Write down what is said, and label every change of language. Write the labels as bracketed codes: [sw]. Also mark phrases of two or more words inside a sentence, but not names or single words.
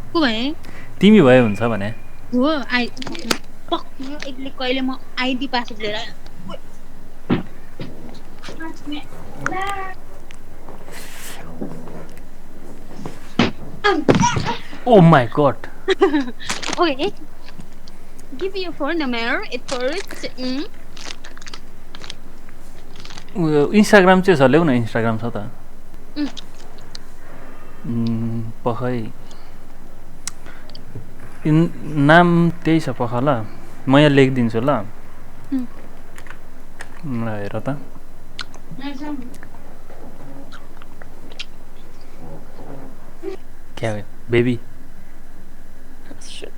[ne] को भए तिमी भए हुन्छ भने हो एकले कहिले म आइडी पासवर्ड लिएर आयो। [en] oh my god Okay, give me your phone number at first. [ne] इन्स्टाग्राम चाहिँ छ, ल्याउ न इन्स्टाग्राम छ त। पखै नाम त्यही छ पख ल, म यहाँ लेखिदिन्छु ल। हेर त क्या हो बेबी? [en] Shit.